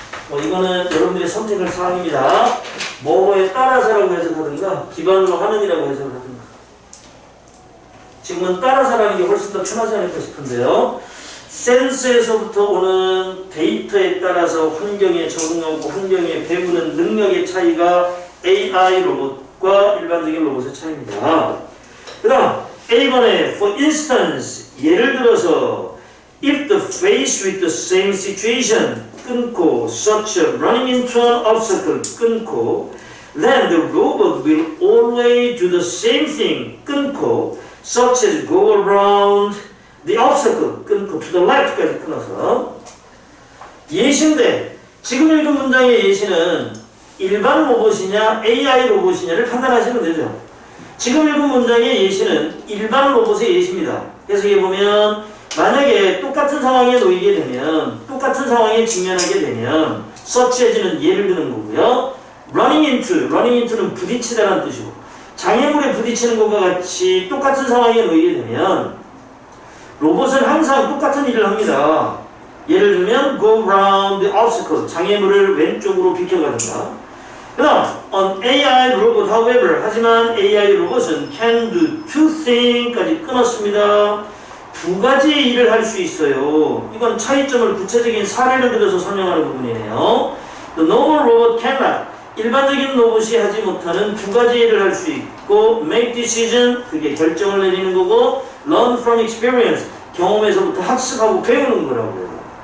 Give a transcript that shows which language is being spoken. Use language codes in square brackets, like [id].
[ko] 이거는 여러분들의 선택할 사항입니다. 뭐뭐에 따라서라고 해석하든가 기반으로 하는이라고 해석을 하든가 지금은 따라서라는 게 훨씬 더 편하지 않을까 싶은데요. 센스에서부터 오는 데이터에 따라서 환경에 적응하고 환경에 배우는 능력의 차이가 AI 로봇과 일반적인 로봇의 차이입니다. [en] 그 다음 A번에 for instance [ko] 예를 들어서 [en] if the faced with the same situation 끊고 such as running into an obstacle 끊고 then the robot will always do the same thing 끊고 such as go around the obstacle 끊고 to the right [ko] 까지 끊어서 예시인데 지금 읽은 문장의 예시는 일반 로봇이냐 AI 로봇이냐를 판단하시면 되죠. 지금 읽은 문장의 예시는 일반 로봇의 예시입니다. 해석해보면 만약에 똑같은 상황에 놓이게 되면 똑같은 상황에 직면하게 되면 such as는 예를 드는 거고요. running into는 부딪히다라는 뜻이고 장애물에 부딪히는 것과 같이 똑같은 상황에 놓이게 되면 로봇은 항상 똑같은 일을 합니다. 예를 들면 [en] go around the obstacle [ko] 장애물을 왼쪽으로 비켜가든가 그 다음 [en] an AI robot however [ko] 하지만 AI 로봇은 [en] can do two things [ko] 까지 끊었습니다. 두 가지의 일을 할 수 있어요. 이건 차이점을 구체적인 사례를 들어서 설명하는 부분이에요. [en] The normal robot cannot [ko] 일반적인 로봇이 하지 못하는 두 가지 일을 할 수 있고 [en] make decision [ko] 그게 결정을 내리는 거고 [en] learn from experience [ko] 경험에서부터 학습하고 배우는 거라고요.